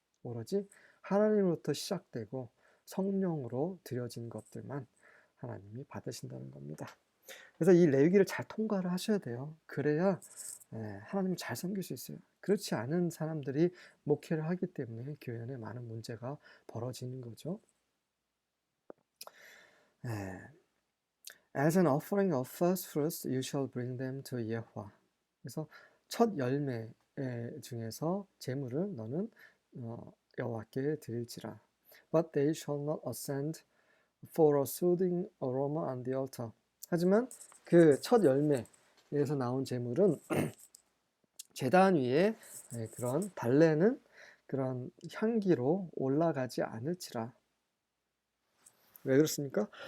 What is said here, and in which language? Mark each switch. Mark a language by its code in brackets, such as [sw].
[ko] 오로지 하나님으로부터 시작되고 성령으로 드려진 것들만 하나님이 받으신다는 겁니다. 그래서 이 레위기를 잘 통과를 하셔야 돼요. 그래야 하나님을 잘 섬길 수 있어요. 그렇지 않은 사람들이 목회를 하기 때문에 교회 안에 많은 문제가 벌어지는 거죠. [en] As an offering of first fruits, you shall bring them to Yahweh. [ko] 그래서 첫 열매 중에서 제물을 너는 여호와께 드릴지라. [en] But they shall not ascend for a soothing aroma on the altar. [ko] 하지만 그 첫 열매에서 나온 제물은 제단 위에 그런 달래는 그런 향기로 올라가지 않을지라. 왜 그렇습니까?